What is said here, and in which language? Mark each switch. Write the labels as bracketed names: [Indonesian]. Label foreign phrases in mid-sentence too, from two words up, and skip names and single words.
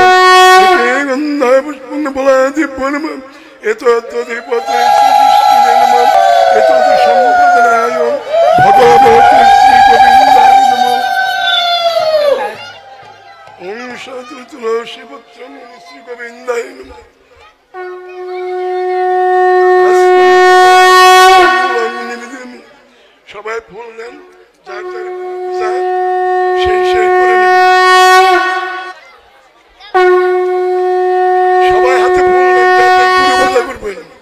[Sanskrit] एते गंधा पुष्पं फलादिभ्यो नमः। एतद्धिपते श्री विष्णुवे नमः। एतद् संप्रदाय भगवते श्री गोविन्दाय नमः। ओं साधु तुलसी पुत्रं श्री गोविन्दाय नमः। [Bangla] সবাই ফুল দেন, যার যার পূজা সেই সেই করে নেবেন। সবাই হাতে ফুল দেন, যাতে গুরু পূজা করবেন।